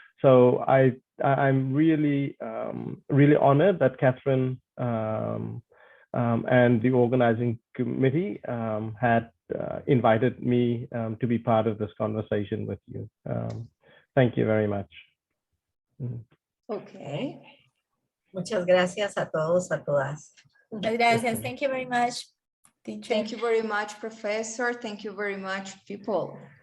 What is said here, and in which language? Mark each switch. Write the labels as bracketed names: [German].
[English] So I'm really really honored that Catherine and the organizing committee had invited me to be part of this conversation with you. Thank you very much. Okay. [Spanish] Muchas gracias a todos, a todas. Muchas gracias. [English] Thank you very much, teacher. Thank you very much, Professor. Thank you very much, people.